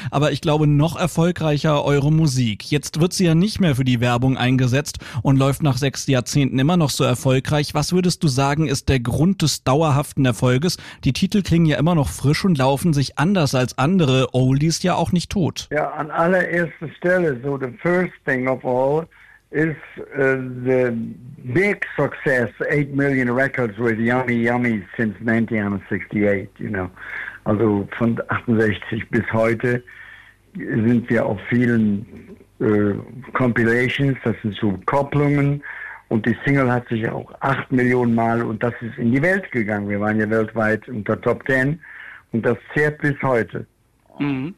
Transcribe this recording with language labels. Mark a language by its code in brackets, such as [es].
[de] Aber ich glaube, noch erfolgreicher eure Musik. Jetzt wird sie ja nicht mehr für die Werbung eingesetzt und läuft nach 6 Jahrzehnten immer noch so erfolgreich. Was würdest du sagen, ist der Grund des dauerhaften Erfolges? Die Titel klingen ja immer noch frisch und laufen sich anders als andere Oldies ja auch nicht tot. Ja, an allererster Stelle, [en] so the first thing of all, is the big success, 8 million records with Yummy Yummy since 1968, you know. [de] Also von 68 bis heute sind wir auf vielen Compilations, das sind so Kopplungen, und die Single hat sich auch 8 Millionen Mal, und das ist in die Welt gegangen. Wir waren ja weltweit unter Top 10 und das zehrt bis heute. Mm.